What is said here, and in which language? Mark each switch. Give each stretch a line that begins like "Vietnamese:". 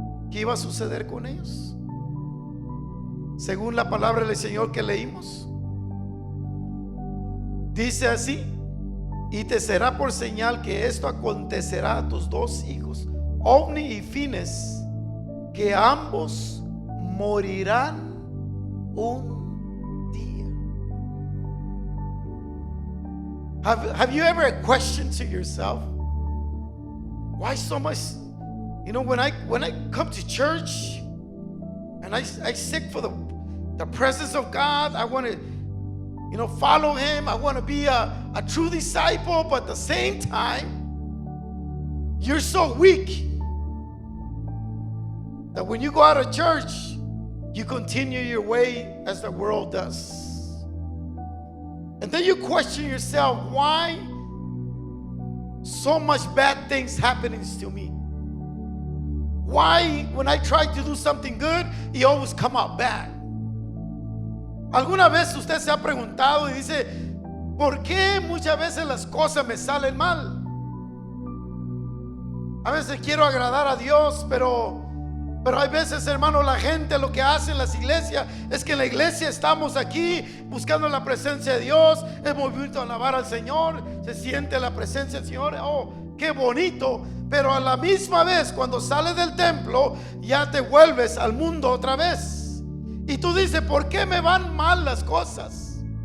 Spanish: ¿Qué iba a suceder con ellos? Según la palabra del Señor que leímos, dice así: y te será por señal que esto acontecerá a tus dos hijos, Ofni y Fines, que ambos morirán un día.
English: Have you ever questioned to yourself, Why so much? You know, when I come to church and I seek for the presence of God, I want to, follow Him. I want to be a true disciple, but at the same time, you're so weak that when you go out of church, you continue your way as the world does. And then you question yourself, why so much bad things happening to me? Why, when I try to do something good, it always come out bad?
Spanish: ¿Alguna vez usted se ha preguntado y dice, ¿por qué muchas veces las cosas me salen mal? A veces quiero agradar a Dios, pero hay veces, hermano, la gente lo que hace en las iglesias es que en la iglesia estamos aquí buscando la presencia de Dios, hemos vuelto a alabar al Señor, se siente la presencia del Señor, oh, qué bonito, pero a la misma vez cuando sales del templo ya te vuelves al mundo otra vez y tú dices, ¿por qué me van mal las cosas?